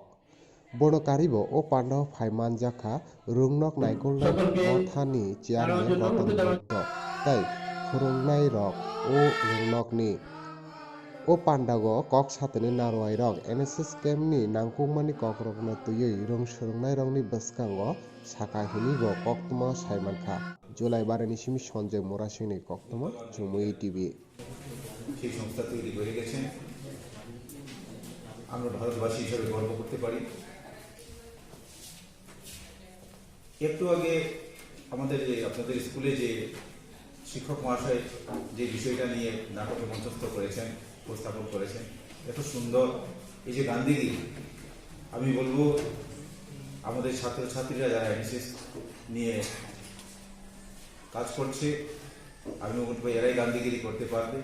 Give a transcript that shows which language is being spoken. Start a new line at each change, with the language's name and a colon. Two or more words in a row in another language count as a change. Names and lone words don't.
Kok Borok: Bono karibo o pandao phaiman jaka rungnok naikolnai mothani chairman Rotan Boddo tai khurungnai rok o rungnok ni o pandago kok satene narwai rok NSS camp ni nangkukmani kok rokno tuyui rung surungnai rok ni bwskango saka hini bo koktuma saimankha Julaibari ni simi Sanjay Morasing ni koktuma Jumui TV
Bangla: সেই সংস্থা তৈরি হয়ে গেছেন আমরা ভারতবাসী হিসেবে গর্ব করতে পারি। একটু আগে আমাদের যে আপনাদের স্কুলে যে শিক্ষক মহাশয় যে বিষয়টা নিয়ে নাটকে মঞ্চস্থ করেছেন উপস্থাপন করেছেন এত সুন্দর এই যে গান্ধীগিরি আমি বলবো আমাদের ছাত্রছাত্রীরা যারা এনএসএস নিয়ে কাজ করছে আমি বলবো এরাই গান্ধীগিরি করতে পারবে।